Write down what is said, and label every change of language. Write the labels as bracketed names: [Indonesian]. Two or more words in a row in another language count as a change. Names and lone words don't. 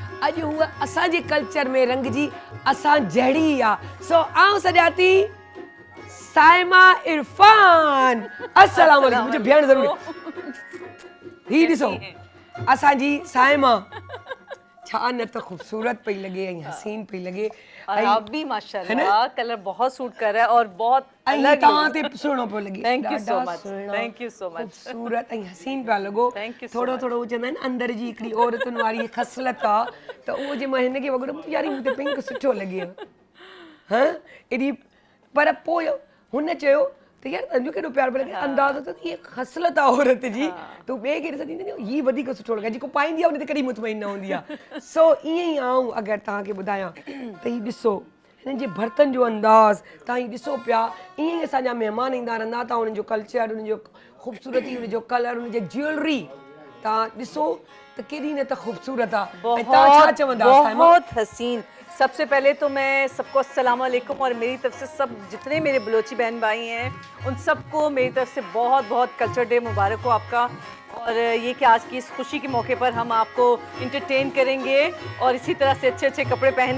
[Sindhi] अॼु हूअ असांजे कल्चर में रंगजी असां जहिड़ी आहे। सो आऊं सॼा थी साइमा इरफान। [Arabic] السلام عليكم. [Sindhi] मुंहिंजो भेण ज़रूरी ही ॾिसो असांजी साइमा छा न त ख़ूबसूरत पई लॻे ऐं हसीन पई लॻे। [Urdu] اور آپ بھی ماشاءاللہ کلر بہت سوٹ کر رہا ہے اور بہت الگ [Sindhi] तव्हां ते सुहिणो पियो लॻे। [English] Thank you so much, thank you so much. [Sindhi] ख़ूबसूरत ऐं हसीन पिया लॻो। थोरो थोरो चवंदा आहिनि अंदरि जी हिकिड़ी औरतुनि वारी ख़सलत आहे त उहो जे मां हिनखे वग़ैरह यार मूंखे पिंक सुठो लॻे हा एॾी, पर पोइ हुन चयो त यार तंहिंजो केॾो प्यार पियो लॻे, अंदाज़ो त इहा ख़सलत आहे औरत जी, तूं ॿिए खे ॾिसंदी न हीअ वधीक सुठो लॻे, जेको पाईंदी आहे उन ते कॾहिं मुतमइन न हूंदी आहे। सो ईअं ई आऊं अगरि तव्हांखे ॿुधायां त हीअ ॾिसो हिननि जे बर्तन जो अंदाज़ तव्हां हीअ ॾिसो पिया, ईअं ई असांजा महिमान ईंदा रहंदा, तव्हां उन्हनि जो कल्चर, उन्हनि जो ख़ूबसूरती, उन्हनि जो कलर, उन्हनि जी ज्वेलरी तव्हां ॾिसो त केॾी न त ख़ूबसूरत आहे। ऐं तव्हां छा चवंदा? [Urdu] بہت حسین. سب سے پہلے تو میں سب کو [Arabic] السلام عليكم [Urdu] اور میری طرف سے سب جتنے میرے بلوچی بہن بھائی ہیں ان سب کو میری طرف سے بہت بہت [English] culture day [Urdu] مبارک ہو آپ کا. اور یہ کہ آج کی اس خوشی کے موقع پر ہم آپ کو انٹرٹین کریں گے اور اسی طرح سے اچھے اچھے کپڑے پہنے.